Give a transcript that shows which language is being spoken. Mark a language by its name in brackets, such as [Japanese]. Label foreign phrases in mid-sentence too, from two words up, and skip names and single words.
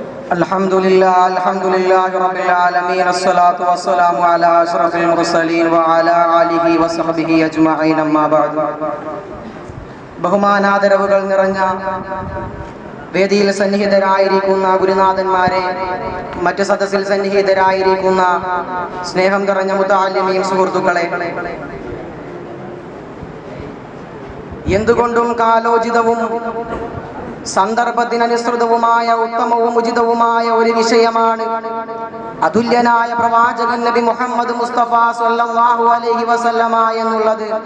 [Arabic] الحمد لله رب العالمين الصلاة والسلام على أشرف المرسلين وعلى آله وصحبه أجمعين أما بعد [Malayalam] ബഹുമാനാദരവുകൾ നിറഞ്ഞ വേദിയിൽ സന്നിഹിതരായിരിക്കുന്ന ഗുരുനാഥന്മാരെ, മറ്റ് സദസ്സിൽ സന്നിഹിതരായിരിക്കുന്ന സ്നേഹം നിറഞ്ഞ മുതഅല്ലിമീൻ സുഹൃത്തുക്കളെ, എന്തുകൊണ്ടും കാലോചിതവും സന്ദർഭത്തിനനുസൃതവുമായ ഉത്തമവും ഉചിതവുമായ ഒരു വിഷയമാണ് അതുല്യനായ പ്രവാചകൻ നബി മുഹമ്മദ് മുസ്തഫ [Arabic] صلى الله عليه وسلم [Malayalam] എന്നുള്ളത്.